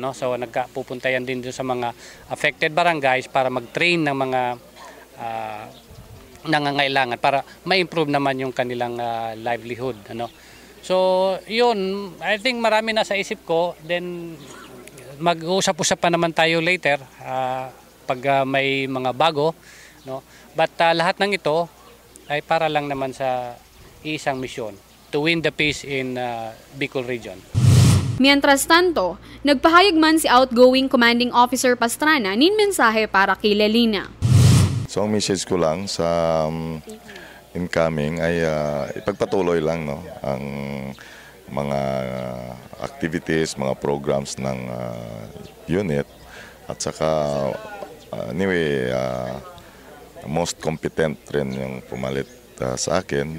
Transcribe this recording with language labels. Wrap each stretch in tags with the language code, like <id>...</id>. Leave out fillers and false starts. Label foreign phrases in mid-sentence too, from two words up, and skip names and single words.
<tl>So nagpupunta yan din sa mga</tl> <en>affected barangays</en> <tl>para mag-train ng mga nangangailangan para ma-improve naman yung kanilang livelihood. So yun,</tl> <en>I think</en> <tl>marami na sa isip ko. Then mag-uusap-usap pa naman tayo later pag may mga bago. But lahat ng ito ay para lang naman sa isang misyon,</tl> <en>to win the peace in Bicol region.</en> <es>Mientras tanto,</es> <bik>nagpahayag man si</bik> <en>outgoing Commanding Officer</en> <bik>Pastrana nin mensahe para kay Lalina.</bik> <tl>So ang message ko lang sa incoming ay ipagpatuloy lang ang mga activities, mga programs ng unit at saka</tl> <en>anyway most competent</en> <tl>rin yung pumalit sa akin.</tl>